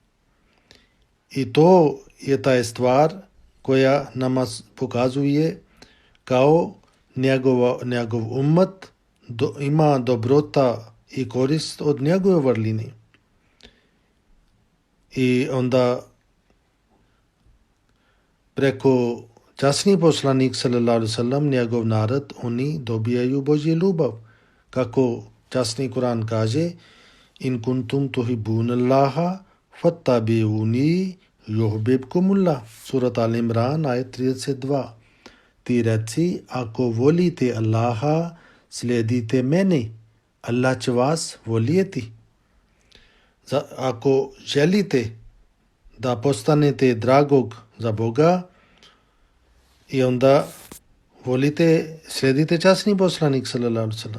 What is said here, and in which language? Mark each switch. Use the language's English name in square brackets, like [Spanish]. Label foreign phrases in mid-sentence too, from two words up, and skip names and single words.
[Bosnian] I to je ta stvar koja nama pokazuje kao njegov ummet ima dobrota i korist od njegove vrline. I onda preko časni poslanik [Arabic] صلى الله عليه وسلم, [Bosnian] njegov narod, oni dobijaju Božju ljubav. Kako časni Kur'an kaže: [Arabic] إن كنتم تحبون الله فاتبعوني يحببكم الله. [Bosnian] Surat Al-Imran, ajet 32. ti reci, ako volite Allaha, slijedite mene. Allah će vas volijeti. Ako želite da postanete dragog za Boga i onda volite, slijedite časni poslanik [Arabic] صلى الله عليه وسلم.